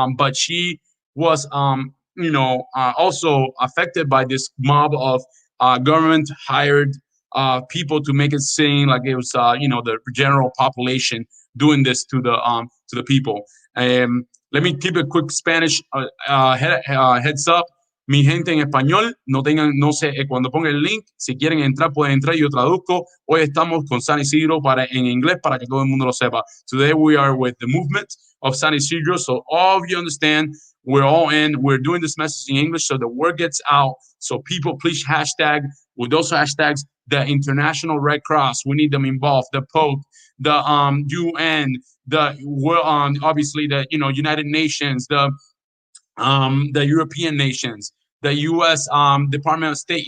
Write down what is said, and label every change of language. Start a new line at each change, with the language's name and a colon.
English: But she was, also affected by this mob of government hired people to make it seem like it was, the general population doing this to the people. Let me keep a quick Spanish heads up.
Spanish: Mi gente en español, no sé, cuando ponga el link, si quieren entrar, pueden entrar, yo traduzco. Hoy estamos con San Isidro en inglés para que todo el mundo lo sepa.
English: Today we are with the movement of San Isidro, so all of you understand, we're all in. We're doing this message in English so the word gets out. So people, please hashtag with those hashtags the International Red Cross. We need them involved. The Pope, the UN, obviously the United Nations, the European nations, the U.S. Department of State.